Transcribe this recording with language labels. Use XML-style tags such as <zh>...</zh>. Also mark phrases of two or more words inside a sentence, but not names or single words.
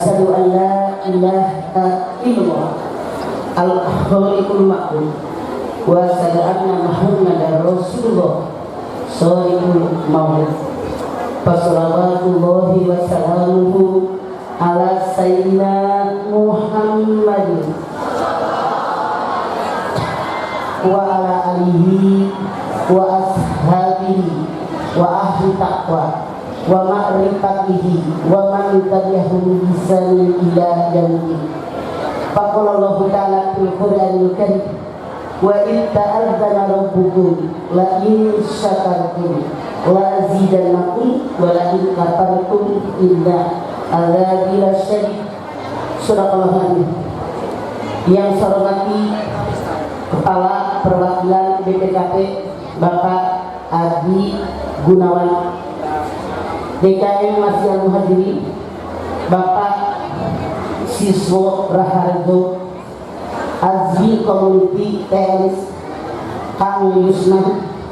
<ar>أشهد أن لا إله إلا الله الخالق المعبود وأشهد أن محمدا رسول الله الشالق المولود. فصلوات الله وسلامه على سيدنا محمد وعلى آله وأصحابه وأهل تقوى ومعرفته ومن تبعهم بإحسان إلى يوم. فقال الله تعالى في القرآن الكريم وإن تأذن ربكم لئن شكرتم لأزيدنكم ولئن كفرتم إن عذابي لشديد. صدق الله العظيم.</ar> <id>Yang saya hormati Kepala Perwakilan BPKP Bapak Adi Gunawan, DKM Masjid Muhajirin Bapak Siswo Raharjo, Azmi Community TNS Kang Yusna,</id>